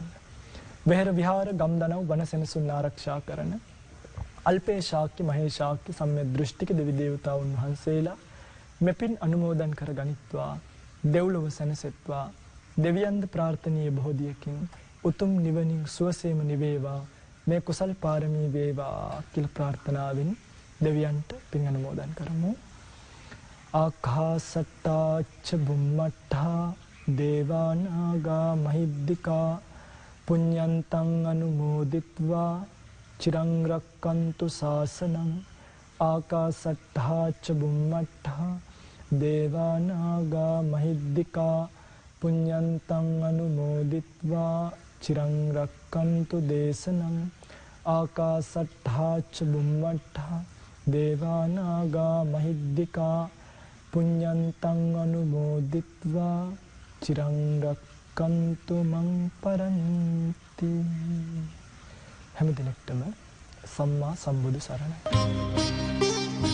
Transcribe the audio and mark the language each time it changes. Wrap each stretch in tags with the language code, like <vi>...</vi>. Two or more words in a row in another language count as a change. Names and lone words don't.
<si>වෙහෙර විහාර ගම්දනව් වනසෙනසුන් ආරක්ෂා කරන අල්පේ ශාක්‍ය මහේ ශාක්‍ය සම්‍යක් දෘෂ්ටික දෙවි දේවතාවුන් වහන්සේලා මෙපින් අනුමෝදන් කර ගනිත්වා. දෙව්ලොව සැනසෙත්වා. දෙවියන්ද ප්‍රාර්ථනීය බෝධියකින් උතුම් නිවනින් සුවසේම නිවේවා. මේ කුසල් පාරමී වේවා කියලා ප්‍රාර්ථනාවෙන් දෙවියන්ට පින් අනුමෝදන් කරමු.</si> <pi>ආකාසට්ටා ච බුම්මට්ටා දේවානාගා මහිද්దికා පුඤ්ඤන්තං අනුමෝදිත්වා චිරං රක්칸තු ශාසනං. ආකාසට්ටා ච බුම්මට්ටා දේවානාගා මහිද්దికා පුඤ්ඤන්තං අනුමෝදිත්වා චිරං රක්칸තු දේශනං. ආකාසට්ටා ච බුම්මට්ටා දේවානාගා මහිද්దికා පුඤ්ඤන්තං අනුමෝදිත්වා චිරං රක්칸තු මං පරන්ති.</pi> <si>හැම දිනෙකටම සම්මා සම්බුදු සරණයි.</si>